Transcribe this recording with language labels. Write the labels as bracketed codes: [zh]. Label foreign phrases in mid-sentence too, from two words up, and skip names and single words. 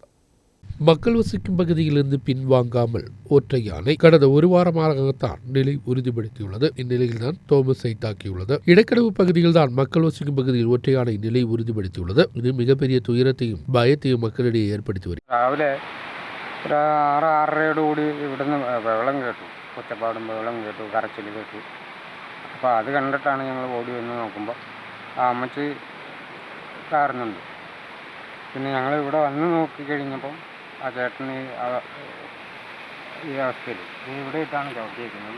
[ta] மக்கள் வசிக்கும் பகுதியிலிருந்து பின்வாங்காமல் ஒற்றை யானை கடந்த ஒரு வாரமாகத்தான் நிலை உறுதிப்படுத்தியுள்ளது. இந்நிலையில்தான் தோமஸை தாக்கியுள்ளது. இடக்கடவு பகுதியில் தான் மக்கள் வசிக்கும் பகுதியில் ஒற்றை யானை நிலை உறுதிப்படுத்தியுள்ளது. இது மிகப்பெரிய துயரத்தையும் பயத்தையும் மக்களிடையே ஏற்படுத்தி வருகிறது. [ml] ഒരു 6-6:30 ഇവിടുന്ന് വെള്ളം കേട്ടു, ഒച്ചപ്പാടും വെള്ളം കേട്ടു, കരച്ചിൽ കേട്ടു. അപ്പോൾ അത് കണ്ടിട്ടാണ് ഞങ്ങൾ ഓടി വന്ന് നോക്കുമ്പോൾ ആ അമ്മച്ചി കാറുന്നുണ്ട്. പിന്നെ ഞങ്ങൾ ഇവിടെ വന്ന് നോക്കിക്കഴിഞ്ഞപ്പം ആ ചേട്ടന് ഈ അവസ്ഥയിൽ ഇവിടെ ഇട്ടാണ് ചവിട്ടിയിരിക്കുന്നത്.